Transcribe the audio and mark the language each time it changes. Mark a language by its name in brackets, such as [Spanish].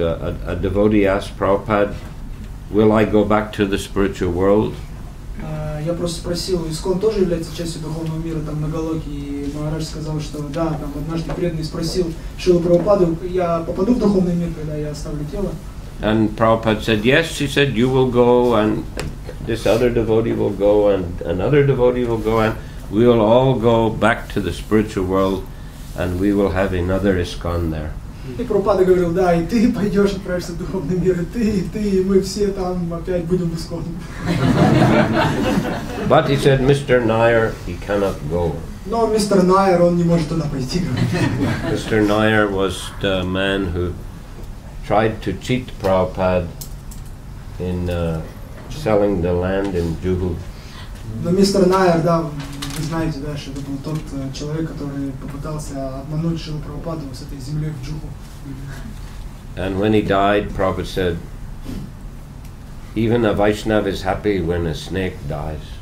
[English] A devotee asked Prabhupada, "Will I go back to the spiritual world?" [Russian] Я просто спросил, Искон тоже является частью духовного мира там на Галоке, и Махарадж сказал, что да, там однажды преданный спросил Шрилу Прабхупаду, я попаду в духовный мир, когда я оставлю тело? [English] And Prabhupada said, yes. He said, you will go, and this other devotee will go, and another devotee will go, and we will all go back to the spiritual world, and we will have another ISKCON there. [Russian] И Прабхупада говорил, да, и ты пойдешь, отправишься в духовный мир, и мы все там опять будем в Искон. [English] But he said, Mr. Nair, he cannot go. [Russian] Но мистер Найер, он не может туда пойти. [English] Mr. Nair was the man who tried to cheat Prabhupada in selling the land in Juhu. [Russian] Но мистер Найер, да, вы знаете, да, что это был тот человек, который попытался обмануть Шрилу Прабхупаду с этой землей в Джуху. [English] And when he died, Prabhupada said, even a Vaishnava is happy when a snake dies.